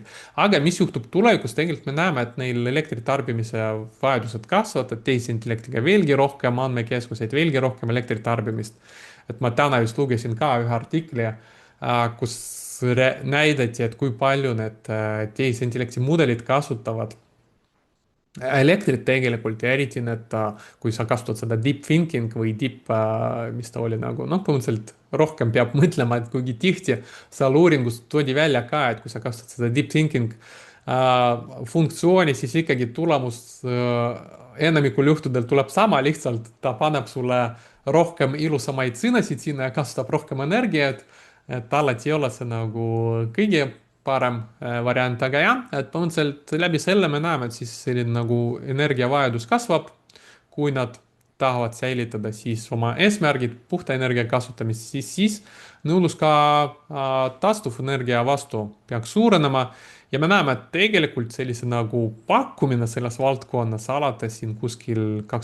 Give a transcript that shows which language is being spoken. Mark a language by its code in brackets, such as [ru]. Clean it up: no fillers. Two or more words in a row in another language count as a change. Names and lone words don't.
[et] aga mis juhtub tulevikus, tegelikult me näeme, et neil elektritarbimise vajadused kasvavad, et tehisintellektiga veelgi rohkem andmekeskuseid, veelgi rohkem elektritarbimist. et ma täna just lugesin ka ühe artikli, kus näidati, et kui palju need tehisintellekti mudelid kasutavad elektrit tegelikult ja eriti need, kui sa kasutad seda [en] deep thinking [et] või mis ta oli nagu, noh, põhimõtteliselt rohkem peab mõtlema, et kuigi tihti seal uuringus toodi välja ka, et kui sa kasutad seda [en] deep thinking [et] funktsiooni, siis ikkagi tulemus enamikul juhtudel tuleb sama, lihtsalt ta paneb sulle rohkem ilusamaid sõnasid sinna ja kasutab rohkem energiat, et alati ei ole see nagu kõige parem variant, aga jah, et põhimõtteliselt läbi selle me näeme, et siis selline nagu energiavajadus kasvab, kui nad tahavad säilitada siis oma eesmärgid, puhta energia kasutamist, siis nõudlus ka taastuvenergia vastu peaks suurenema ja me näeme, et tegelikult sellise nagu pakkumine selles valdkonnas alates siin kuskil